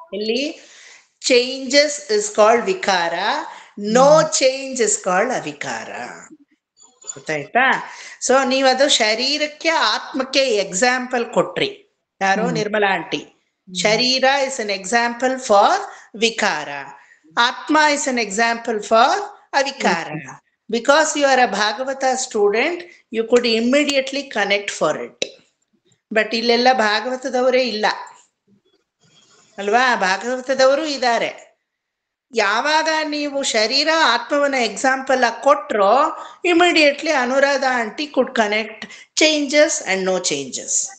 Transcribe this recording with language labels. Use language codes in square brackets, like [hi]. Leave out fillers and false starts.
[en] ಇಲ್ಲಿ changes is called ವಿಕಾರ, no change is called ಅವಿಕಾರ. [kn] ಗೊತ್ತಾಯ್ತಾ? ಸೊ ನೀವದು ಶರೀರಕ್ಕೆ ಆತ್ಮಕ್ಕೆ ಎಕ್ಸಾಂಪಲ್ ಕೊಟ್ರಿ. ಯಾರು? ನಿರ್ಮಲಾ ಆಂಟಿ. [en] ಶರೀರ is an example for ವಿಕಾರ, ಆತ್ಮ ಇಸ್ ಅನ್ ಎಕ್ಸಾಂಪಲ್ ಫಾರ್ ಅವಿಕಾರ. Because you are a Bhagavata student, you could immediately connect for it. [kn] But ಇಲ್ಲೆಲ್ಲ ಭಾಗವತದವರೇ ಇಲ್ಲ ಅಲ್ವಾ? ಭಾಗವತದವರು ಇದ್ದಾರೆ, ಯಾವಾಗ ನೀವು ಶರೀರ ಆತ್ಮವನ್ನ ಎಕ್ಸಾಂಪಲ್ ಆಗಿ ಕೊಟ್ರೋ immediately Anuradha aunty [en] Could connect changes and no changes.